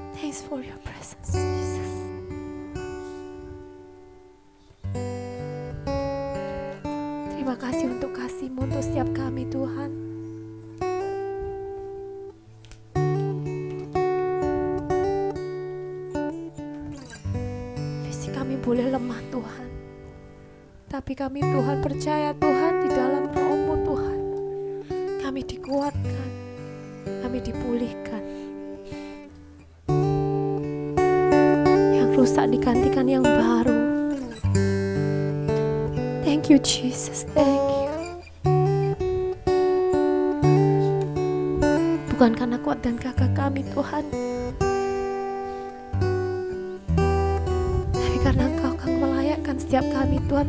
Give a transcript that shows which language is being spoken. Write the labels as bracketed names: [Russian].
[English] Thanks for your presence, Jesus. [Indonesian] Terima kasih untuk kasih-Mu untuk setiap kami, Tuhan. Fisik kami boleh lemah, Tuhan. Tapi kami, Tuhan, percaya, Tuhan, di dalam Roh-Mu, Tuhan. Kami dikuatkan, kami dipulihkan. Rusak digantikan yang baru. [English] Thank you Jesus, thank you. [Indonesian] Bukan karena kuat dan gagah kami Tuhan, tapi karena Engkau akan melayakkan setiap kami Tuhan.